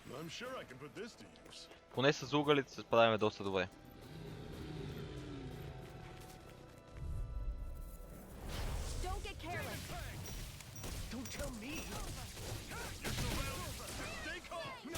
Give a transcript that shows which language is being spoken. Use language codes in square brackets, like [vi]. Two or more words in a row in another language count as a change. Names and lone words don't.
[en] sure I can put this to use. [bg] Поне с угалите се справяме доста добре. [en] Don't get careless. Don't tell me. Stay calm.